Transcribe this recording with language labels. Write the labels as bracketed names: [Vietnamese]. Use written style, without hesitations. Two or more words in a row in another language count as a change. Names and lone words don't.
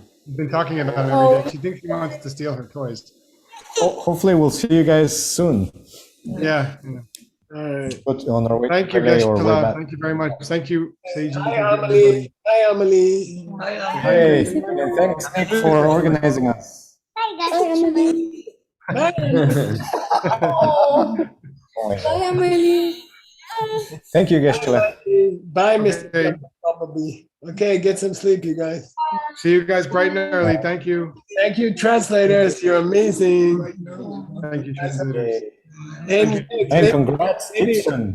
[English] We've been talking about him every day. She thinks he wants to steal her toys. Hopefully, we'll see you guys soon. Yeah. All right. But on our way Thank you, today or way Geshe-la. back. Thank you very much. Thank you, Seiji. Hi, Amelie. Hi, Amelie. Hey, and thanks, Nick, for organizing us. Hi, Emily. Hi. Hi, Emily. Thank you, Geshe-la. Bye, Mr. Bumblebee. Okay, get some sleep, you guys. See you guys bright and early. Thank you. Thank you, translators. You're amazing. Thank you, translators. And congrats, Gibson.